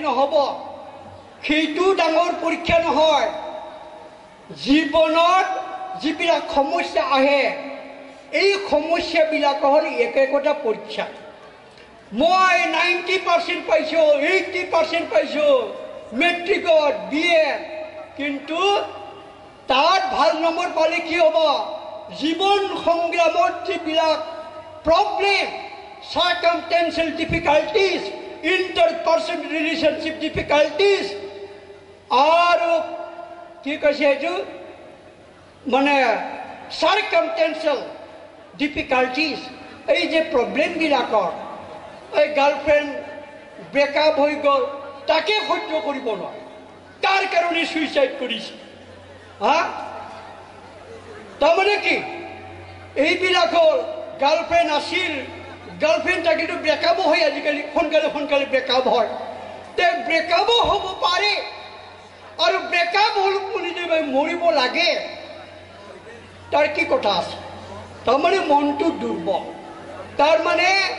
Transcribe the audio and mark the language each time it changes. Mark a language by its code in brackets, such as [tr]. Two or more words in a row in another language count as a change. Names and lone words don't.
[as] নহ'ব সেইটো ডাঙৰ পৰীক্ষা নহয় জীৱনত যিবিলাক সমস্যা আহে এই সমস্যাবিলাক হ'ল একোটা পৰীক্ষা মই 90% পাইছোঁ 80% পাইছোঁ [en] matric BA [as] কিন্তু তাত ভাল নম্বৰ পালে কি হ'ব জীৱন সংগ্ৰামত যিবিলাক প্ৰব্লেম [en] circumstantial difficulties interpersonal relationship difficulties [as] আৰু কি কৈছে এইটো মানে [en] circumstantial difficulties [as] এই যে প্ৰব্লেমবিলাকৰ এই [en] girlfriend breakup [as] হৈ গ'ল তাকে সহ্য কৰিব নোৱাৰে তাৰ কাৰণে ছুইচাইড কৰিছে তাৰমানে কি এইবিলাক হ'ল গাৰ্লফ্ৰেণ্ড আছিল গাৰ্লফ্ৰেণ্ড থাকিলেতো ব্ৰেকআপো হয় আজিকালি সোনকালে ব্ৰেকআপ হয় তে ব্ৰেকআপো হ'ব পাৰে আৰু ব্ৰেকআপ হ'ল বুলি যে মৰিব লাগে তাৰ কি কথা আছে তাৰমানে মনটো দুৰ্বল তাৰমানে